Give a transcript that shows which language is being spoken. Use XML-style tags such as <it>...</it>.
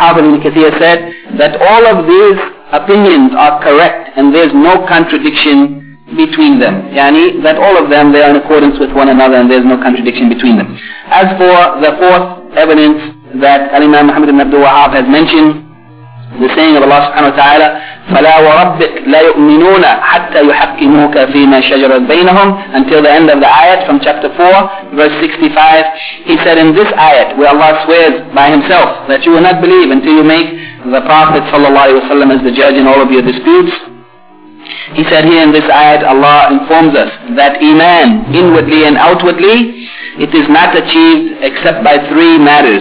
<en>Al-Hafiz ibn Kathir said that all of these opinions are correct, and there's no contradiction between them. Yani, that all of them, they are in accordance with one another, and there's no contradiction between them. As for the fourth evidence that Al-Imam Muhammad ibn Abdul Wahhab has mentioned, The saying of Allah subhanahu wa ta'ala,</en> <ar>فَلَا وَرَبِّكَ لَا يُؤْمِنُونَ حَتَّى يُحَكِّمُوكَ فِي مَا شَجَرَ بَيْنَهُمْ.</ar> <en>Until the end of the ayat from chapter 4, verse 65, he said in this ayat where Allah swears by himself that you will not believe until you make the Prophet sallallahu alayhi wa sallam as the judge in all of your disputes. He said here in this ayat, Allah informs us that iman, inwardly and outwardly, it is not achieved except by three matters.</en>